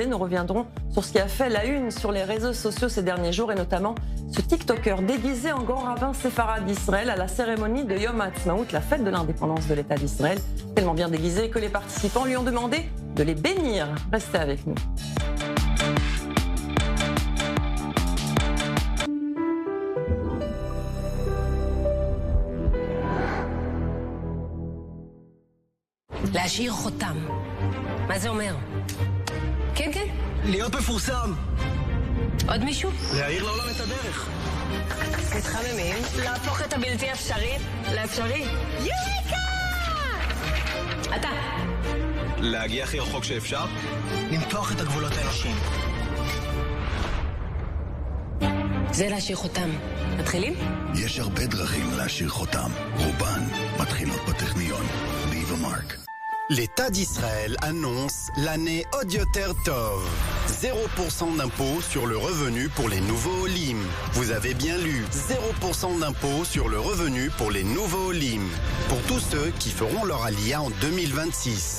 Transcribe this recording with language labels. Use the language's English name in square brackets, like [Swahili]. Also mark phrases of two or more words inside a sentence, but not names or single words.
[French] Nous reviendrons sur ce qui a fait la une sur les réseaux sociaux ces derniers jours et notamment ce TikToker déguisé en grand rabbin séfarade d'Israël à la cérémonie de Yom Ha'atzmaut, la fête de l'indépendance de l'État d'Israël, tellement bien déguisé que les participants lui ont demandé de les bénir. Restez avec nous. [Hebrew] להשאיר חותם. מה זה אומר? כן, כן. להיות מפורסם. עוד מישהו? להאיר לעולם את הדרך. מתחממים. להפוך את הבלתי אפשרי לאפשרי. יוריקה! אתה. להגיע הכי רחוק שאפשר. למתוח את הגבולות האנושיים. זה להשאיר חותם. מתחילים? יש הרבה דרכים להשאיר חותם. רובן מתחילות בטכניון. [English] Leave a mark. [French] L'État d'Israël annonce l'année Odioter Tov. 0% d'impôt sur le revenu pour les nouveaux Olim. Vous avez bien lu, 0% d'impôt sur le revenu pour les nouveaux Olim. Pour tous ceux qui feront leur Aliyah en 2026.